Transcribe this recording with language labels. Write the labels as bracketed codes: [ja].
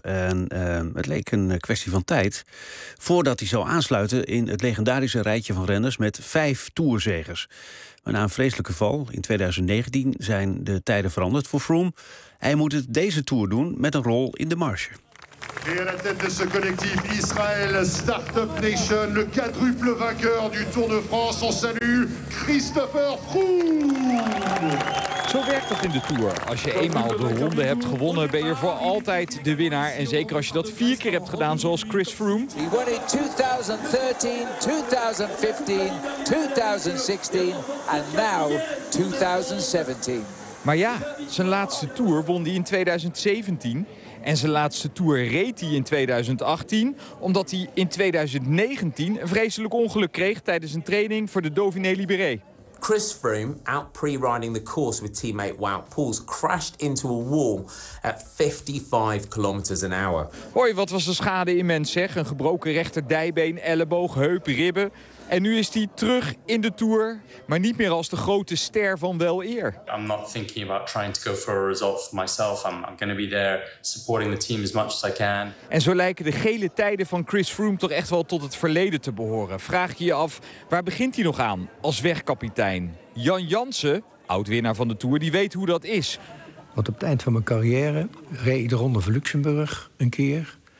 [nl] En het leek een kwestie van tijd voordat hij zou aansluiten in het legendarische rijtje van renners met 5 toerzegers. Maar na een vreselijke val in 2019 zijn de tijden veranderd voor Froome. Hij moet het deze Tour doen met een rol in de marge. Hier aan de [fr] tête de ce collectif Israël Startup Nation, le quadruple vainqueur du Tour de France. On salue Christopher Froome. [nl] Zo werkt dat in de Tour. Als je eenmaal de ronde hebt gewonnen, ben je voor altijd de winnaar. En zeker als je dat 4 keer hebt gedaan, zoals Chris Froome. [en] He won in 2013, 2015, 2016 en now 2017. [nl] Maar ja, zijn laatste Tour won hij in 2017. En zijn laatste Tour reed hij in 2018, omdat hij in 2019 een vreselijk ongeluk kreeg tijdens een training voor de Dauphiné Libéré. [en] Chris Froome, out pre-riding the course with teammate Wout Poels, crashed into a wall at 55 kilometers an hour. [nl] Hoi, wat was de schade immens, zeg. Een gebroken rechter dijbeen, elleboog, heup, ribben. En nu is hij terug in de Tour, maar niet meer als de grote ster van wel eer. [en] I'm not thinking about trying to go for a result for myself. I'm going to be there supporting the team as much as I can. [nl] En zo lijken de gele tijden van Chris Froome toch echt wel tot het verleden te behoren. Vraag je je af, waar begint hij nog aan als wegkapitein? Jan Jansen, oud-winnaar van de Tour, die weet hoe dat is. Want op het eind van mijn carrière reed ik de Ronde van Luxemburg een keer.